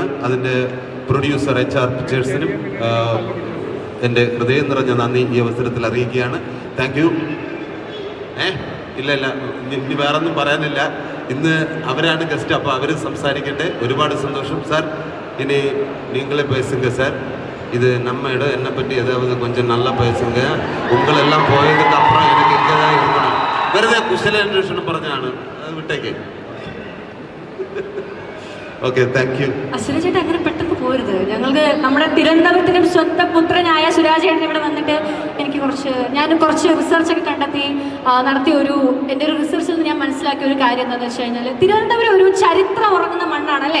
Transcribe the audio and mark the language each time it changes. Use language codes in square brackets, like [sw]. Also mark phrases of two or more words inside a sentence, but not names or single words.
[ml] അതിൻ്റെ പ്രൊഡ്യൂസർ HR പിക്ചേഴ്സിനും എൻ്റെ ഹൃദയം നിറഞ്ഞ നന്ദി ഈ അവസരത്തിൽ അറിയിക്കുകയാണ്. [en] Thank you. [ml] ഇല്ല ഇനി വേറൊന്നും പറയാനില്ല. ഇന്ന് അവരാണ് ഗസ്റ്റ്, അപ്പോൾ അവർ സംസാരിക്കട്ടെ. ഒരുപാട് സന്തോഷം സാർ. ഇനി [ta] நீங்களே பேசுங்க சார். இது நம்ம இடம், என்னை பற்றி ஏதாவது கொஞ்சம் நல்லா பேசுங்க. உங்களெல்லாம் போயதுக்கு அப்புறம் எனக்கு இங்கே தான் இருக்கணும். [ml] വെറുതെ കുശലാന്വേഷണം പറഞ്ഞാണ്, അത് വിട്ടേക്ക്. ഓക്കെ, [en] Thank you. [ml] അശ്വനി ചേട്ടൻ അങ്ങനെ പെട്ടെന്ന് പോരുത്. ഞങ്ങൾക്ക് നമ്മുടെ തിരുവനന്തപുരത്തിനും സ്വന്തം പുത്രനായ സുരാജ് ചേട്ടൻ ഇവിടെ വന്നിട്ട് ഞാൻ കുറച്ച് റിസർച്ചൊക്കെ കണ്ടെത്തി നടത്തിയ എൻ്റെ ഒരു റിസർച്ചിൽ നിന്ന് ഞാൻ മനസ്സിലാക്കിയ ഒരു കാര്യം എന്താണെന്ന് വെച്ച് കഴിഞ്ഞാൽ, തിരുവനന്തപുരം ഒരു ചരിത്രം ഉറങ്ങുന്ന മണ്ണാണല്ലേ.